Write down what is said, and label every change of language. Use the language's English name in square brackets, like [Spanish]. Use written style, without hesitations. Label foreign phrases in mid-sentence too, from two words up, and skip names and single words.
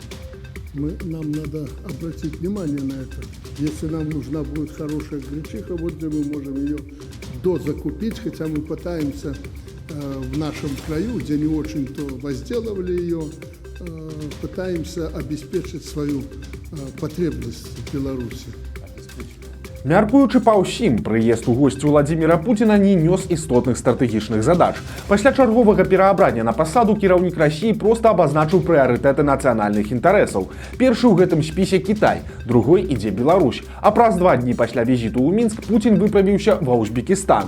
[Russian] Нам надо обратить внимание на это. Если нам нужна будет хорошая гречиха, вот где мы можем ее дозакупить, хотя мы пытаемся в нашем краю, где не очень-то возделывали ее, пытаемся обеспечить свою потребность в Беларуси. [Belarusian] Мяркуючы па ўсім, прыезд у госці Владзіміра Пуціна не нёс істотных стратэгічных задач. Пасля чарговага пераабрання на пасаду кіраўнік Расіі проста абазначыў прыярытэты нацыянальных інтарэсаў. Першы ў гэтым спісе Кітай, другой ідзе Беларусь. А праз 2 дні пасля візіту ў Мінск Пуцін выправіўся ва Узбекістан.